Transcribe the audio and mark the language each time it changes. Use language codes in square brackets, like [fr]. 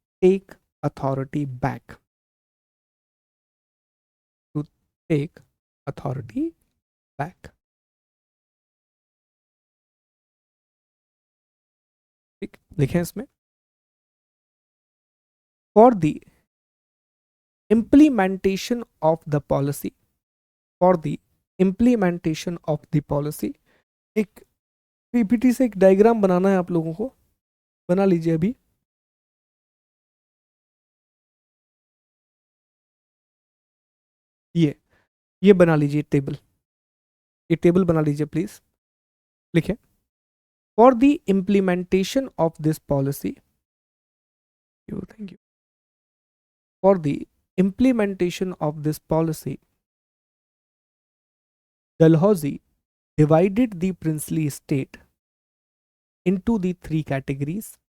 [en] Take authority back, to take authority back. [hi] ठीक, लिखें इसमें, [en] For the implementation of the policy, for the implementation of the policy। [hi] एक PPT से एक diagram बनाना है आप लोगों को, बना लीजिए अभी। ये बना लीजिए टेबल, ये टेबल बना लीजिए प्लीज। लिखें, [en] For the implementation of this policy, thank you, फॉर द implementation of this policy, Dalhousie divided the princely state into the three categories.